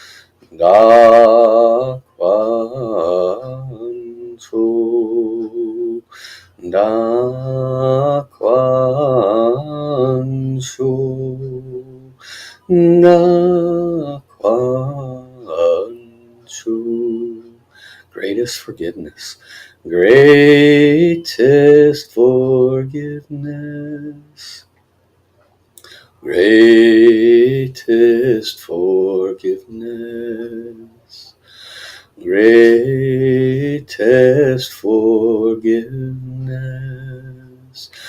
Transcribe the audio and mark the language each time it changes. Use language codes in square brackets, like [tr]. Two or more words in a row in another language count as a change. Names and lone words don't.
[zh] Da Quan Shu. Da Quan Shu. Da Quan Shu. [en] Greatest forgiveness. Greatest forgiveness. Greatest forgiveness. Greatest forgiveness.